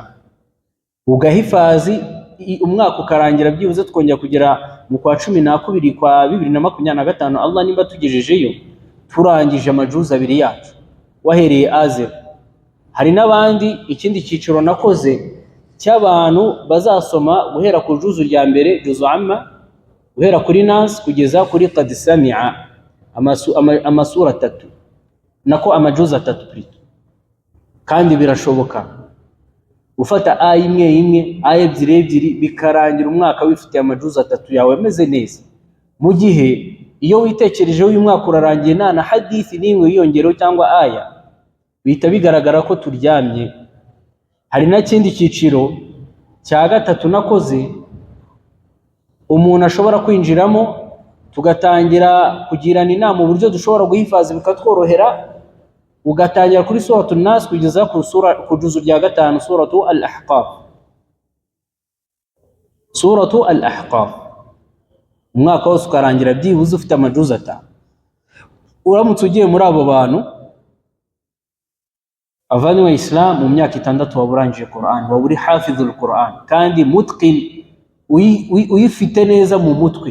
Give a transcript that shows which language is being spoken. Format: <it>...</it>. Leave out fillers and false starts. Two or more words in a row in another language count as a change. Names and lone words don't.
<rw>Ugahifazi umwaka ukarangira, byibuze twongera kugera mu kwa 12 kwa 2025, Allah nimba tugejejeyo turangije amajuza abiri yacu wahereye azero. Hari n'abandi ikindi cyiciro nakoze cy'abantu bazasoma guhera ku juzu rya mbere, juzu amma, guhera kuri Nas kugeza kuri Qad Sami'a, amasura 3 nako amajuza 3. Kandi birashoboka ufata aya imwe, aya ebyiri bikarangira umwaka wifitiye amajuza 3 yawe ameze neza. Mu gihe iyo witekereje uyu mwaka urarangiye nta na hadithi n'imwe yiyongereho cyangwa aya, bihita bigaragara ko turyamye. Hari n'ikindi cyiciro cya gatatu nakoze, umuntu ashobora kwinjiramo tugatangira kugirana inama uburyo dushobora guhifaza bikatworohera. Ugatangira kuri suratu Nas kugeza ku juzu rya 5, suratu al-Ahqaf. Suratu al-Ahqaf umwaka wose ukarangira byibuze ufite amajuza 5. Uramutse ugiye muri abo bantu, avanywe Islam, mu myaka 6 waba urangije Qur'an, waba uri</rw> <ar>حافظ القرآن</ar> <rw>kandi mutqin, uyifite neza mu mutwe.</rw>